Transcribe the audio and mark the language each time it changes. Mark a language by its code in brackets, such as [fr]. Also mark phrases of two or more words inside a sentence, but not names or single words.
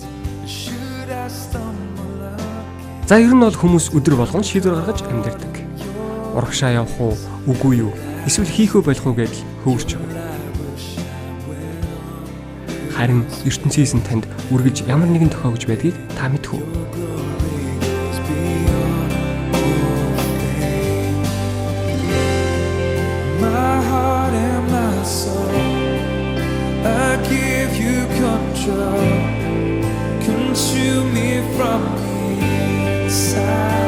[mn] За ер нь бол хүмүүс өдөр болгон шийдвэр гаргаж амьдардаг. Урагшаа явах уу, үгүй юу? Эсвэл хийх үү болох уу гэж хөвөрч байгаа. Харин ертөнцийн танд үргэлж ямар нэгэн тохиогч байдгийг та мэдэх үү? [en] My heart and my soul, I give you control. Consume me from the inside.